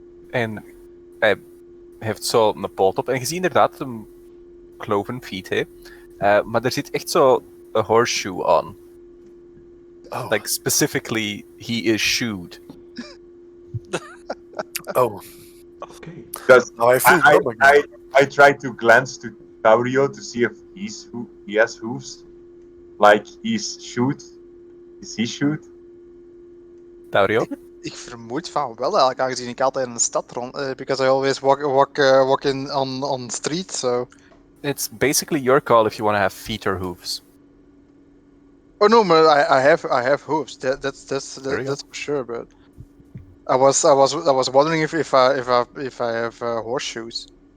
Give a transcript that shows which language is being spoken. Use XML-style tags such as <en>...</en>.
<nl>En hij heeft zo een poot op. En je ziet inderdaad een</nl> <en>cloven feet,</en> <nl>hè. Maar er zit echt zo een</nl> <en>horseshoe on. Oh, Like, specifically, he is shoed. oh. Okay. Because Now I feel dumb again. I tried to glance to Taurio to see if he has hooves. Like he's shoot. Is he shoot? Taurio?</en> <nl>Ik vermoed van wel eigenlijk, aangezien ik altijd in de stad rond...</nl> <en>because I always walk in on street, so... It's basically your call if you want to have feet or hooves. Oh no, but I have hooves. That's There you go. for sure. But I was wondering if I have horseshoes.</en>